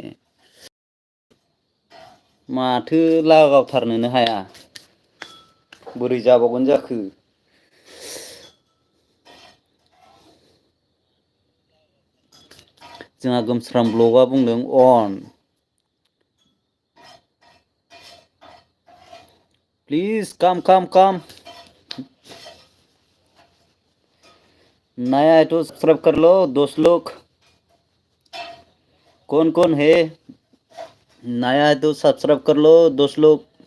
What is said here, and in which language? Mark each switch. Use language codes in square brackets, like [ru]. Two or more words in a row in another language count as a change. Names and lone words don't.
[brx] माथो लागावथारनोनो हाया, बोरै जाबावगोन जाखो? जोंहा गोमस्रां ब्लगा बुंदों अन। [en] please come. [hi] नया है तो सब्सक्राइब कर लो दोस्त लोग। कौन है नया है तो सब्सक्राइब कर लो दोस्त लोग।